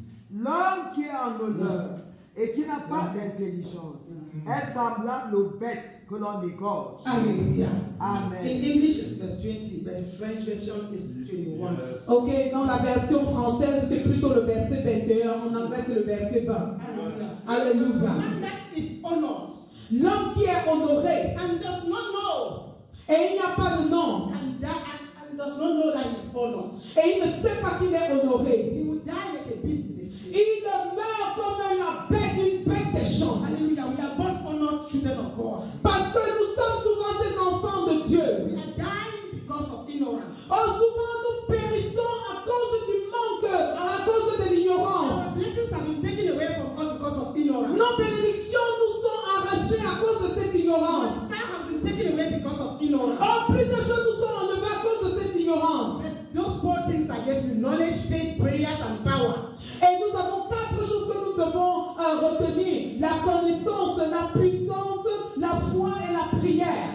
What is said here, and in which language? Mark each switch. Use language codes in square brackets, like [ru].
[fr] L'homme qui est en honneur et qui n'a pas d'intelligence est semblable aux bêtes que l'on égorge. [en] Hallelujah. Amen. In English it's verse 20, but in French version is 21. [fr] Ok, dans la version française, c'est plutôt le verset 21. En anglais, c'est le verset 20. [en] Hallelujah. [fr] Alléluia. [en] And that is honored [fr] L'homme qui est honoré [en] and does not know [fr] et il n'y a pas de nom [en] and does not know that he's honored. [fr] et il ne sait pas qu'il est honoré. [en] He will die like a beast in the field. [fr] Il meurt comme une bête des champs. [en] Hallelujah. We are born honored children of God. [fr] Parce que nous sommes souvent ces enfants de Dieu. [en] We are dying because of ignorance. [fr] Souvent nous périssons à cause du manque, à cause de l'ignorance. [en] Our blessings have been taken away from us because of ignorance. [fr] Nos bénédictions nous sont arrachées à cause de cette [en] Our [fr] ignorance. [en] star has been taken away because of ignorance. [fr] Plus de choses nous sont enlevées à cause de cette ignorance. [en] Those 4 things are given you: knowledge, faith, prayers, and power. [fr] Et nous avons 4 choses que nous devons retenir: la connaissance, la puissance, la foi et la prière.